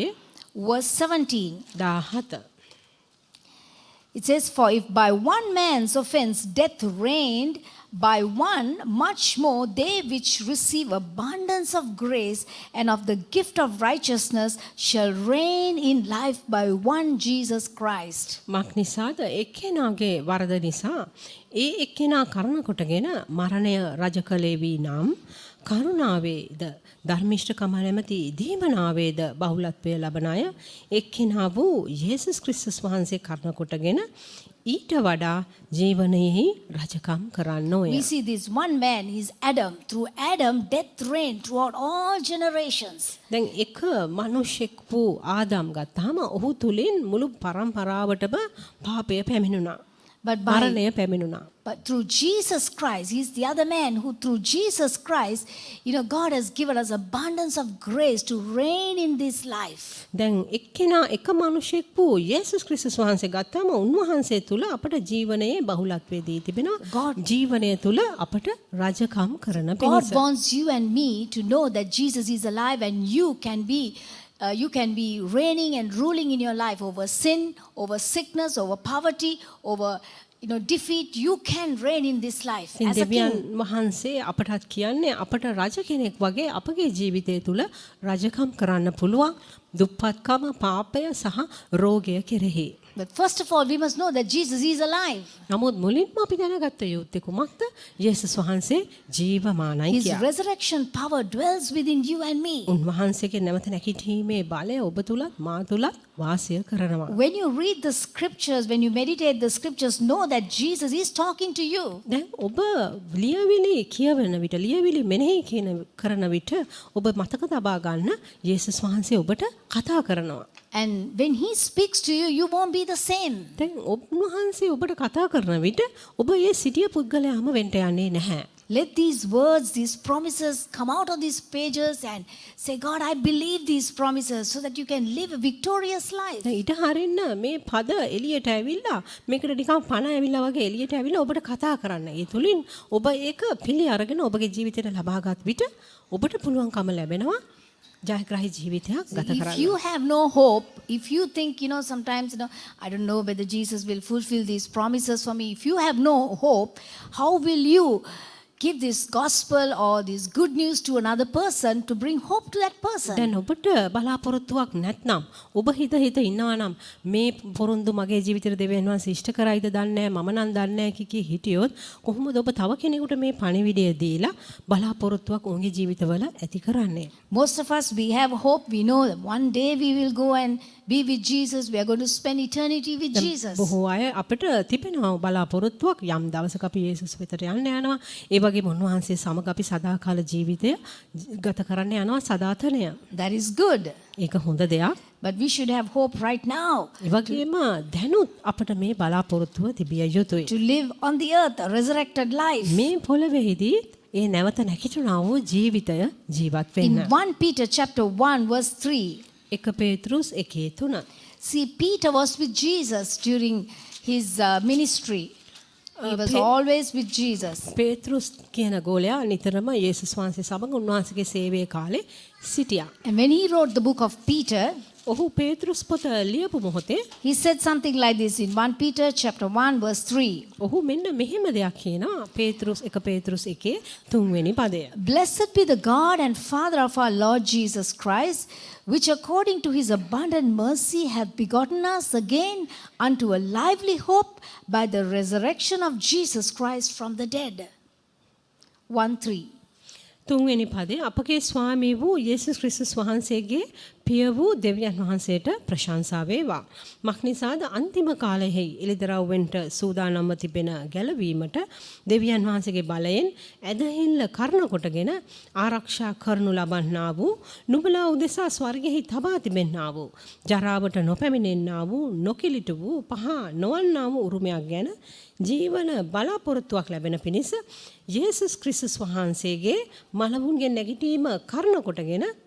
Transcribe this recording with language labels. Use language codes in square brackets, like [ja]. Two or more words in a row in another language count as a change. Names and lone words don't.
[en] verse 17. 17. It says, for if by one man's offense death reigned, by one much more they which receive abundance of grace and of the gift of righteousness shall reign in life by one Jesus Christ. [si] මක්නිසාද එක්කෙනාගේ වරද නිසා ඒ එක්කෙනා කරන කොටගෙන මරණය රජ කළේ වී නම් කරුණාවේද ධර්මිෂ්ඨකම නැමැති දීමනාවේද බහුලත්වය ලබන අය එක්කෙනා වූ යේසුස් ක්‍රිස්තුස් වහන්සේ කරන කොටගෙන ඊට වඩා ජීවනයේ රජකම් කරන්නෝය. [en] We see this one man, he's Adam. Through Adam, death reigned throughout all generations. [si] දැන් එක මිනිසෙක් වූ ආදම් ගත්තාම ඔහු තුලින් මුළු පරම්පරාවටම පාපය පැමිණුණා. මරණය පැමිණුණා. [en] But through Jesus Christ, he's the other man who through Jesus Christ, God has given us abundance of grace to reign in this life. [si] දැන් එක්කෙනා එක මිනිසෙක් වූ යේසුස් ක්‍රිස්තුස් වහන්සේ ගත්තාම උන්වහන්සේ තුල අපට ජීවනයේ බහුලත්වය දී තිබෙනවා. ජීවනය තුල අපට රජකම් කරන පිණිස. [en] God wants you and me to know that Jesus is alive, and you can be reigning and ruling in your life over sin, over sickness, over poverty, over defeat. You can reign in this life as a [si] දෙවියන් [en] king. [si] වහන්සේ අපටත් කියන්නේ අපට රජ කෙනෙක් වගේ අපගේ ජීවිතය තුල රජකම් කරන්න පුළුවන් දුප්පත්කම පාපය සහ රෝගය කෙරෙහි. [en] But first of all, we must know that Jesus is alive. [si] නමුත් මුලින්ම අපි දැනගත්ත යුත්තේ කුමක්ද? යේසුස් වහන්සේ ජීවමානයි [en] His [si] කියලා. [en] resurrection power dwells within you and me. [si] උන්වහන්සේගේ නැවත නැගිටීමේ බලය ඔබ තුලත් මා තුලත් වාසය කරනවා. [en] When you read the scriptures, when you meditate the scriptures, know that Jesus is talking to you. [si] දැන් ඔබ ලියවිලි කියවන විට ලියවිලි මෙනෙහි කරන විට ඔබ මතක තබා ගන්න යේසුස් වහන්සේ ඔබට කතා කරනවා. [en] And when he speaks to you, you won't be the same. [si] දැන් උන්වහන්සේ ඔබට කතා කරන විට ඔබ ඒ සිටිය පුද්ගලයාම වෙන්න යන්නේ නැහැ. [en] Let these words, these promises come out of these pages and say, God, I believe these promises, so that you can live a victorious life. [si] දැන් ඊට හරින්න මේ පද එළියට ඇවිල්ලා මේකට නිකන් පණ ඇවිල්ලා වගේ එළියට ඇවිල්ලා ඔබට කතා කරන්න. ඒ තුලින් ඔබ ඒක පිළි අරගෙන ඔබගේ ජීවිතයට ලබාගත් විට ඔබට පුළුවන්කම ලැබෙනවා ජයග්‍රහී ජීවිතයක් ගත [en] If [si] කරන්න. [en] you have no hope, if you think, sometimes, I don't know whether Jesus will fulfill these promises for me. If you have no hope, how will you give this gospel or this good news to another person to bring hope to that person? [si] දැන් ඔබට බලාපොරොත්තුවක් නැත්නම් ඔබ හිත ඉන්නවා නම් මේ පොරොන්දු මගේ ජීවිතේ දෙවියන් වහන්සේ ඉෂ්ට කරයිද දන්නේ නැහැ මම නම් දන්නේ නැහැ කිකී හිටියොත් කොහොමද ඔබ තව කෙනෙකුට මේ පණිවිඩය දීලා බලාපොරොත්තුවක් ඔවුන්ගේ ජීවිතවල ඇති කරන්නේ? [en] Most of us, we have hope. We know that one day we will go and be with Jesus. We are going to spend eternity with Jesus. [si] බොහෝ අය අපිට තිබෙනවා බලාපොරොත්තුවක් යම් දවසක අපි යේසුස් වෙතට යන්න යනවා. ඒ වගේම උන්වහන්සේ සමග අපි සදාකාල ජීවිතය ගත කරන්න යනවා සදාතනය. [en] That is good. [si] ඒක හොඳ දෙයක්. [en] But we should have hope right now [si] ඒ වගේම දැනුත් අපට මේ බලාපොරොත්තුව තිබිය යුතුයි. [en] to live on the earth a resurrected life. [si] මේ පොළවේදී ඒ නැවත නැගිටිනා වූ ජීවිතය ජීවත් [en] In [si] වෙන්න. [en] 1 Peter chapter 1 verse 3, [si] 1 පේතෘස් 1:3. [en] see, Peter was with Jesus during his ministry. He was always with Jesus. [si] පේතෘස් කියන ගෝලයා නිතරම යේසුස් වහන්සේ සමග උන්වහන්සේගේ සේවයේ කාලේ සිටියා. [en] And when he wrote the book of Peter, [si] ඔහු පේතෘස් පොත ලියපු මොහොතේ [en] he said something like this in 1 Peter chapter 1 verse 3. [si] ඔහු මෙන්න මෙහෙම දෙයක් කියනවා පේතෘස් 1 පේතෘස් 1 3 වෙනි පදය. [en] Blessed be the God and Father of our Lord Jesus Christ, which according to his abundant mercy hath begotten us again unto a lively hope by the resurrection of Jesus Christ from the dead. 1:3. [si] තුන්වෙනි පදේ අපගේ ස්වාමී වූ යේසුස් ක්‍රිස්තුස් වහන්සේගේ පිය වූ දෙවියන් වහන්සේට ප්‍රශංසා වේවා. මක්නිසාද අන්තිම කාලයෙහි එළිදරව්වෙන්ට සූදානම්ව තිබෙන ගැලවීමට දෙවියන් වහන්සේගේ බලයෙන් ඇදහිල්ල කරන කොටගෙන ආරක්ෂා කරනු ලබන්නා වූ නුඹලා උදෙසා ස්වර්ගෙහි තබා තිබෙන්නා වූ ජරාවට නොපැමිණෙන්නා වූ නොකිලිට වූ පහ නොවන්නා වූ උරුමයක් ගැන ජීවන බලාපොරොත්තුවක් ලැබෙන පිණිස යේසුස් ක්‍රිස්තුස් වහන්සේගේ මලවුන්ගේ නැගිටීම කරන කොටගෙන